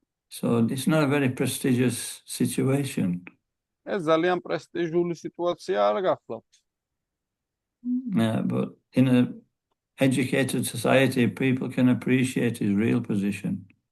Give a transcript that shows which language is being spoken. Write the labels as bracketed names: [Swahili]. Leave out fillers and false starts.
[English] So it's not a very prestigious situation. [Georgian] ეს ძალიან პრესტიჟული სიტუაცია არ გახლავთ. [English] But in an educated society, people can appreciate his real position.